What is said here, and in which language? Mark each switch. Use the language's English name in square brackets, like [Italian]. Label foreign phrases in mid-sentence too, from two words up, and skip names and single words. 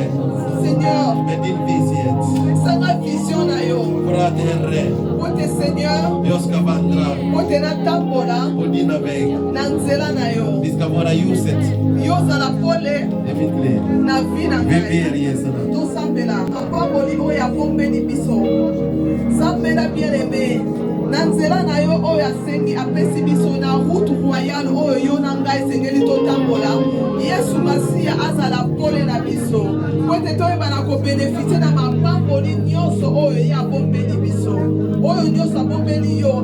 [Swedish] Med din vishet. För att, Herre, jag ska vandra på dina vägar. Vi ska vara ljuset i mitt liv. Vi ber Jesu namn. [Lingala] Nanzela na yo oyo asengi apesi biso na [French] route royale [Lingala] oyo yo na ngai esengeli totambola Yesu Masiya azala pole na biso po ete toyeba na kobeneficie na mapamboli nyonso oyo ye abombeli biso oyo nyonso abombeli yo